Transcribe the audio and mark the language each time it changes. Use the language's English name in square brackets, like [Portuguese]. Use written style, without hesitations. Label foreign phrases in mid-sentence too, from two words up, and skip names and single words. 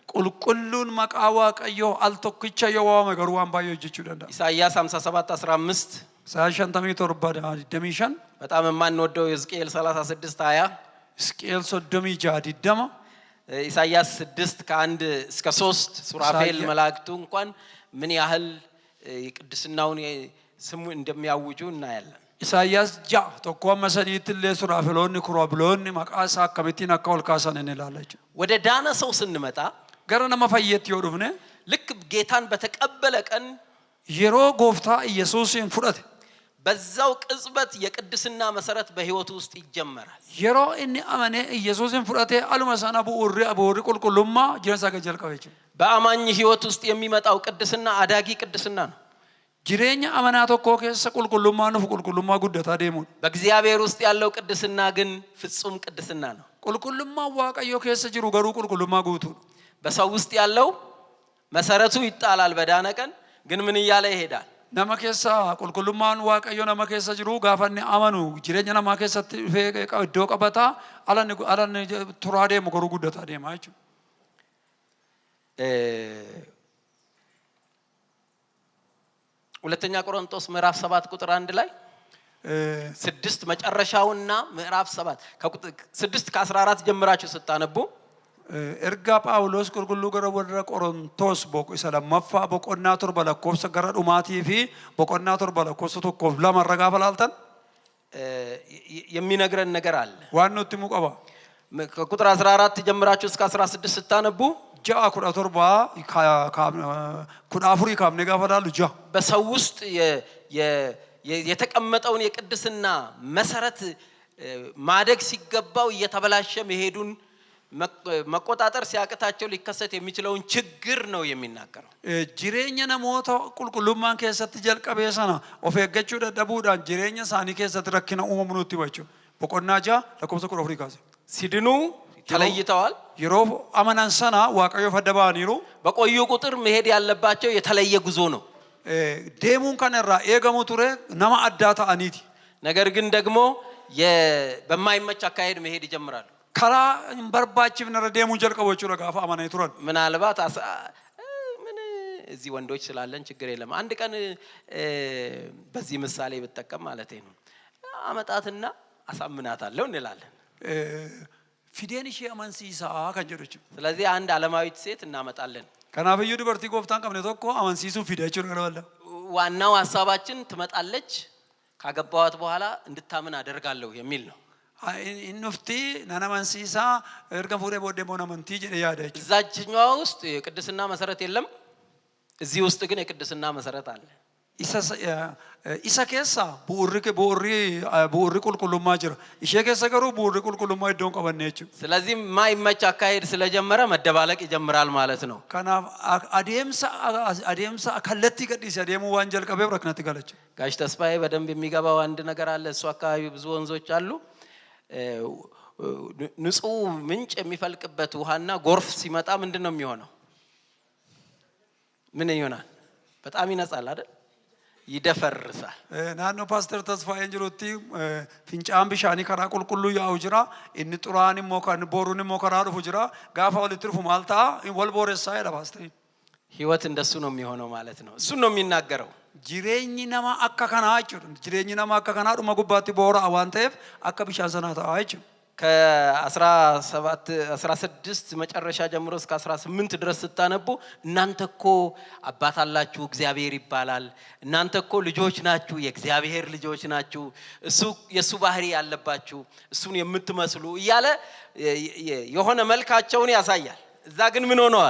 [Oromo] qulqulluun maqaa waaqayyoo al tokkicha yoo waamame garuu waan baay'ee hojjechuu danda'a. [Amharic] ኢሳይያስ 57:15 57:25 በጣም የማንወደው ሕዝቅኤል 36:20 ሕዝቅኤል 36:20 ኢሳይያስ 6:1 እስከ 3 ሱራፌል መላእክቱ እንኳን ምን ያህል የቅድስናውን ስሙ እንደሚያውጁ እናያለን። [Oromo] ኢሳይያስ 6 tokko amma saniitti illee suraafeloonni kuroobiloonni maqaa isaa akkamittiin akka ol kaasan inni ilaalachu. [Amharic] ወደ ዳነ ሰው ስንመጣ [Oromo] gara nama fayyetti yoo dhufne [Amharic] ልክ ጌታን በተቀበለ ቀን [Oromo] yeroo gooftaa Yesuusin fudhate [Amharic] በዛው ቅጽበት የቅድስና መሰረት በህይወቱ ውስጥ ይጀመራል። [Oromo] yeroo inni amane Yesuusin fudhate aluma sana bu'uurri qulqullummaa jireenya isaa jalqabe jechuudha. [Amharic] በአማኝ ህይወት ውስጥ የሚመጣው ቅድስና አዳጊ ቅድስና ነው። [Oromo] jireenya amanaa tokko keessa qulqullummaa nuuf qulqullummaa guddataa deemuudha. [Amharic] በእግዚአብሔር ውስጥ ያለው ቅድስና ግን ፍጹም ቅድስና ነው። [Oromo] qulqullummaa waaqayyoo keessa jiru garuu qulqullummaa guutuudha. [Amharic] በሰው ውስጥ ያለው መሰረቱ ይጣላል በዳነ ቀን ግን ምን እያለ ይሄዳል? [Oromo] nama keessa qulqullummaan waaqayyoo nama keessa jiru gaafanni amanu jireenya namaa keessatti iddoo qabata alanni turaa deemu garuu guddataa deema jechuudha. [Amharic] ሁለተኛ ቆሮንቶስ ምዕራፍ 7 ቁጥር 1 ላይ 6 መጨረሻውና ምዕራፍ 7 6 ከ14 ጀምራችሁ ስታነቡ [Oromo] erga Phaawulos qulqulluu gara warra Qorontos isa lammaffaa boqonnaa 7 lakkoofsa gara dhumaatii fi boqonnaa 7 lakkoofsa 1-2 irra gaafa laaltan [Amharic] የሚነግረን ነገር አለ። [Oromo] waan nutti himu qaba. [Amharic] ከቁጥር 14 ጀምራችሁ እስከ 16 ስታነቡ [Oromo] 6-17 14 kaafnee gaafa laallu 6 [Amharic] በሰው ውስጥ የተቀመጠውን የቅድስና መሰረት ማደግ ሲገባው እየተበላሸ መሄዱን መቆጣጠር ሲያቅታቸው ሊከሰት የሚችለውን ችግር ነው የሚናገረው። [Oromo] jireenya namoota qulqullummaan keessatti jalqabee sana of eeggachuu dadhabuudhaan jireenya isaanii keessatti rakkina uumamu nutti himachu. boqonnaa 6 lakkoofsa 14 kaase. [Amharic] ሲድኑ ተለይተዋል። [Oromo] yeroo amanan sana waaqayyoof adda ba'aniiru [Amharic] በቆዩ ቁጥር መሄድ ያለባቸው የተለየ ጉዞ ነው። [Oromo] deemuun kan irraa eegamu ture nama addaa ta'aniiti. [Amharic] ነገር ግን ደግሞ በማይመች አካሄድ መሄድ ይጀምራሉ። [Oromo] karaa hin barbaachifne irra deemuu jalqabu jechuudha gaafa amananii turan. [Amharic] ምናልባት ምን እዚህ ወንዶች ስላለን ችግር የለም። አንድ ቀን በዚህ ምሳሌ ብትጠቀም ማለት ነው አመጣትና አሳምናታለሁ እንላለን። [Oromo] ፊዴን ishee amansiisaa kan jedhu jechuudha. [Amharic] ስለዚህ አንድ ዓለማዊት ሴት እናመጣለን። [Oromo] kanaaf iyyuu dubartii gooftaan qabne tokko amansiisuu fide jechuudha gara walla. [Amharic] ዋናው ሐሳባችን ትመጣለች ካገባዋት በኋላ እንድታምን አደርጋለሁ የሚል ነው። [Oromo] innufti nana amansiisaa erga fuudhee booddee immoo amantii jedhee yaada jechuudha. [Amharic] እዛችኛዋ ውስጥ የቅድስና መሰረት የለም። እዚህ ውስጥ ግን የቅድስና መሰረት አለ። [Oromo] isa keessa bu'uurri qulqullummaa jira. ishee keessa garuu bu'uurri qulqullummaa iddoon qabanne jechuudha. [Amharic] ስለዚህ ማይመች አካሄድ ስለጀመረ መደባለቅ ይጀምራል ማለት ነው። [Oromo] kanaaf adeemsa kallattii gadhiise adeemuu waan jalqabeef rakkinatti gala jechuudha. [Amharic] ጋሽ ተስፋዬ በደንብ የሚገባው አንድ ነገር አለ። እሱ አካባቢ ብዙ ወንዞች አሉ። ንጹህ ምንጭ የሚፈልቅበት ውሃና ጎርፍ ሲመጣ ምንድነው የሚሆነው? ምን ይሆናል? በጣም ይነጻል አይደል? ይደፈርሳል። [Oromo] naannoo paaster tasfaa'een jirutti fincaan bishaanii karaa qulqulluu yaa'u jira. inni xuraan immoo kan boruun immoo karaa dhufu jira. gaafa walitti dhufu maal ta'a? wal booressaa jedha paasteriin. [Amharic] ህይወት እንደሱ ነው የሚሆነው ማለት ነው። እሱ ነው የሚናገረው። [Oromo] jireenyi nama akka kanaa jechuudha. jireenyi nama akka kanaa dhuma gubbaatti boora'aa waan ta'eef akka bishaan sanaa ta'a jechuudha. [Amharic] ከ16 መጨረሻ ጀምሮ እስከ 18 ድረስ ስታነቡ እናንተ እኮ አባት አላችሁ እግዚአብሔር ይባላል። እናንተ እኮ ልጆች ናችሁ የእግዚአብሔር ልጆች ናችሁ። እሱ የሱ ባህሪ ያለባችሁ እሱን የምትመስሉ እያለ የሆነ መልካቸውን ያሳያል። እዛ ግን ምን ሆነዋል?